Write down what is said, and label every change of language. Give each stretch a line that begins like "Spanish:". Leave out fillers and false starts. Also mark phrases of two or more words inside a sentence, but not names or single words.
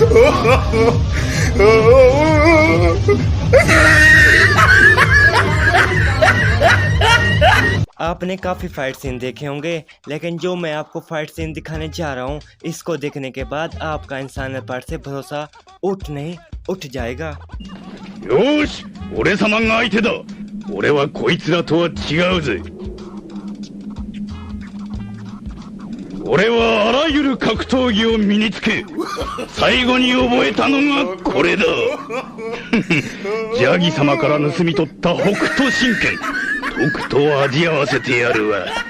Hindi: आपने काफी
English: fight scene
Hindi: देखे होंगे लेकिन जो मैं आपको
English: fight scene
Hindi: दिखाने जा रहा हूँ इसको देखने के बाद आपका इंसानियत पर से भरोसा उठ जाएगा।
Japanese: よし、俺様が相手だ。俺はこいつらとは違うぜ。俺はあらゆる格闘技を身につけ、最後に覚えたのがこれだ。ジャギ様から盗み取った北斗神拳、とくと味合わせてやるわ。